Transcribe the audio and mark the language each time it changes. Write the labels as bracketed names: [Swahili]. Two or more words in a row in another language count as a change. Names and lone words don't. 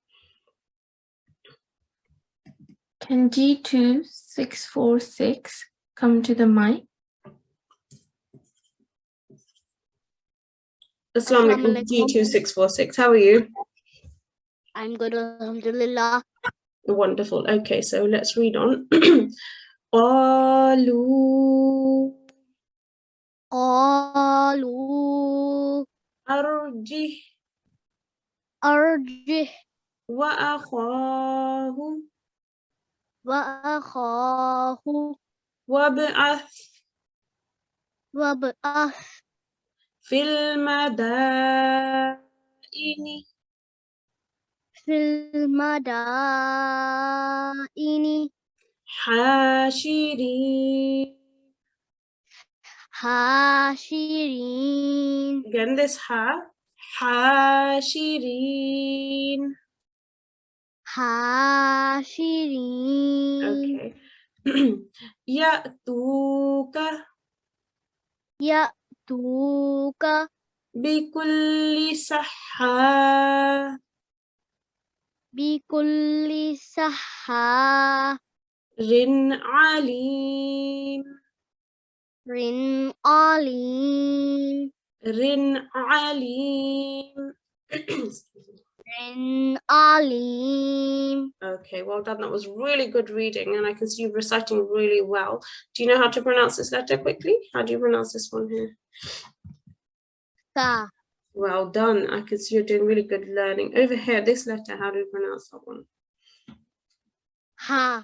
[English] Can G2646 come to the mic? [Arabic] السلام عليكم, [English] G2646. How are you? I'm good, alhamdulillah. Wonderful. Okay, so let's read on. [Arabic] Qalu Qalu arjih arjih wa akhahu wa akhahu wab'ath wab'ath في المدائن في المدائن hashirin. hashirin [English] Again, this hashirin. [Arabic] hashirin Okay. Ya'tuka ya'tuka بكل سحا بكل سحا ر عليم. ر عليم ر عليم. ر عليم. [English] Okay, well done. That was really good reading, and I can see you reciting really well. Do you know how to pronounce this letter quickly? How do you pronounce this one here? [Arabic] Sa [English] Well done. I can see you're doing really good learning. Over here, this letter, how do you pronounce that one? [Arabic] ha